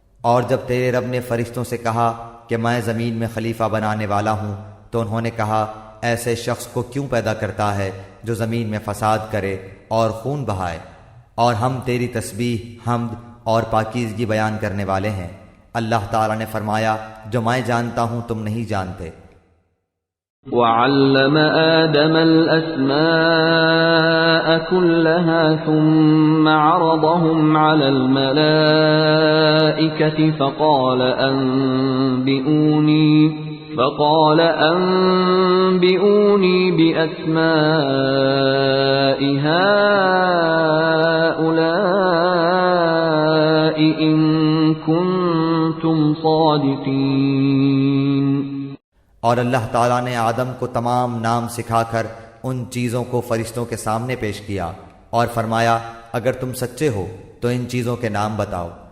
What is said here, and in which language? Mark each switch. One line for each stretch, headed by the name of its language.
Urdu: اور جب تیرے رب نے فرشتوں سے کہا کہ میں زمین میں خلیفہ بنانے والا ہوں، تو انہوں نے کہا ایسے شخص کو کیوں پیدا کرتا ہے جو زمین میں فساد کرے اور خون بہائے، اور ہم تیری تسبیح، حمد اور پاکیزگی بیان کرنے والے ہیں۔ اللہ تعالیٰ نے فرمایا جو میں جانتا ہوں تم نہیں جانتے۔
Arabic: وَعَلَّمَ آدَمَ الْأَسْمَاءَ كُلَّهَا ثُمَّ عَرَضَهُمْ عَلَى الْمَلَائِكَةِ فقال أنبئوني بأسماء هؤلاء إن كنتم صادقين۔
Urdu: اور اللہ تعالیٰ نے آدم کو تمام نام سکھا کر ان چیزوں کو فرشتوں کے سامنے پیش کیا اور فرمایا اگر تم سچے ہو تو ان چیزوں کے نام بتاؤ۔